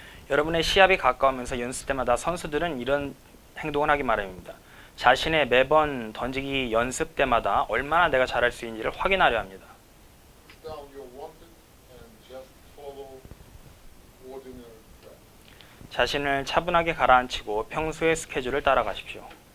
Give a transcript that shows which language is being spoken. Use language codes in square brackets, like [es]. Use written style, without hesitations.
[ko] 여러분의 시합이 가까우면서 연습 때마다 선수들은 이런 행동을 하기 마련입니다. 자신의 매번 던지기 연습 때마다 얼마나 내가 잘할 수 있는지를 확인하려 합니다. [en] Put down your wanted and just follow ordinary practice. [ko] 자신을 차분하게 가라앉히고 평소의 스케줄을 따라가십시오.